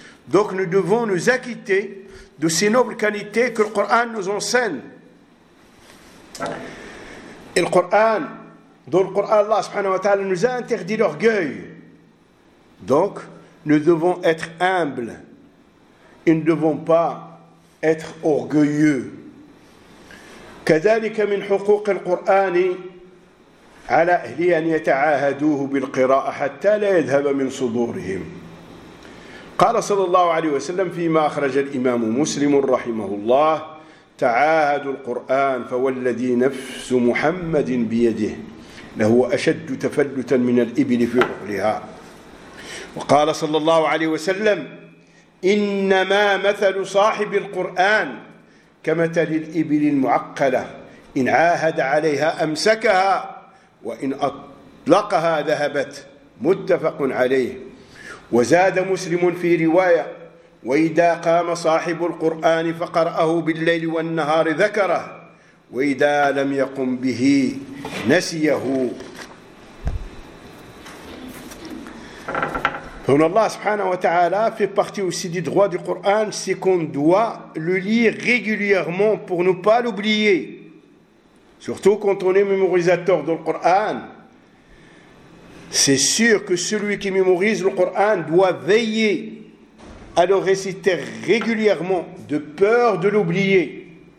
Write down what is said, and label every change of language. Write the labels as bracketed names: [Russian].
[French] Donc nous devons nous acquitter de ces nobles qualités que le Coran nous enseigne. Et le Coran, dans le Coran, Allah [Arabic] subhanahu wa ta'ala [French] nous a interdit l'orgueil. Donc nous devons être humbles et ne devons pas être orgueilleux. [Arabic] كذلك من حقوق القرآن على أهلي أن يتعاهدوه بالقراءة حتى لا يذهب من صدورهم. قال صلى الله عليه وسلم فيما أخرج الإمام مسلم رحمه الله: تعاهدوا القرآن فوالذي نفس محمد بيده لهو أشد تفلتا من الإبل في عقلها. وقال صلى الله عليه وسلم: إنما مثل صاحب القرآن كمثل الإبل المعقلة، إن عاهد عليها أمسكها وإن أطلقها ذهبت. متفق عليه. وزاد مسلم في رواية: وإذا قام صاحب القرآن فقرأه بالليل والنهار ذكره، وإذا لم يقم به نسيه. [French] Donc Allah [Arabic] subhanahu wa ta'ala [French] fait partie aussi du droit du Coran, c'est qu'on doit le lire régulièrement pour ne pas l'oublier. Surtout quand on est mémorisateur du Coran. C'est sûr que celui qui mémorise le Coran doit veiller à le réciter régulièrement de peur de l'oublier.